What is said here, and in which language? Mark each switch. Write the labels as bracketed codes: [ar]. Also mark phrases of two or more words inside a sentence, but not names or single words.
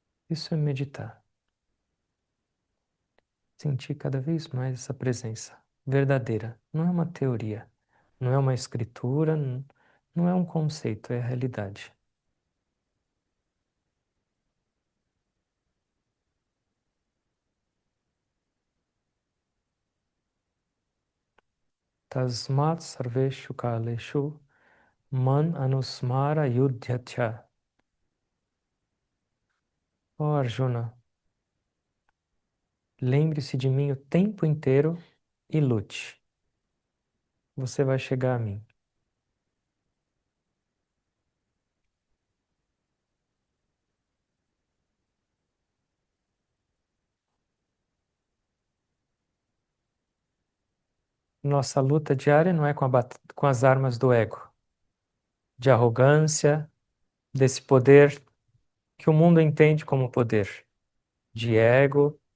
[pt] Isso é meditar. Sentir cada vez mais essa presença verdadeira. Não é uma teoria, não é uma escritura, não é um conceito, é a realidade. [sa] Tasmat sarveshu kaleshu man anusmara yudhyacha. [pt] Ó Arjuna, lembre-se de mim o tempo inteiro e lute. Você vai chegar a mim. Nossa luta diária não é com as armas do ego, de arrogância, desse poder que o mundo entende como poder, de ego,